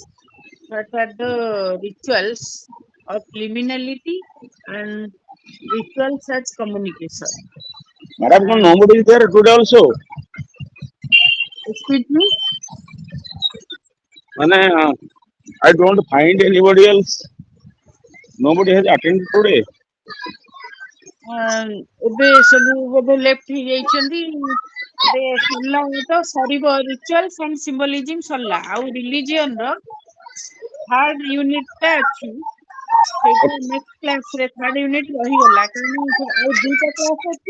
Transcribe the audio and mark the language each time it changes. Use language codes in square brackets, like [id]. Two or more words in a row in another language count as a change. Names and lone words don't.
[en] What are the rituals of liminality and rituals as communication? Madam, And nobody is there today also. excuse me, Man, I don't find anybody else. Nobody has attended today. [or] ଏବେ ସବୁ ବୋଧେ ଲେଫ୍ଟ ହେଇଯାଇଛନ୍ତି। ଏବେ ସରିଲା ତ ସରିବ [en] rituals and symbolism [or] ସରିଲା। ଆଉ ରିଲିଜିଅନ ର [en] third unit [or] ଟା ଅଛି, ସେଇଟା [en] next class [or] ରେ [en] third unit [or] ରହିଗଲା, କାରଣ ଆଉ ଦୁଇଟା କ୍ଲାସ ଅଛି।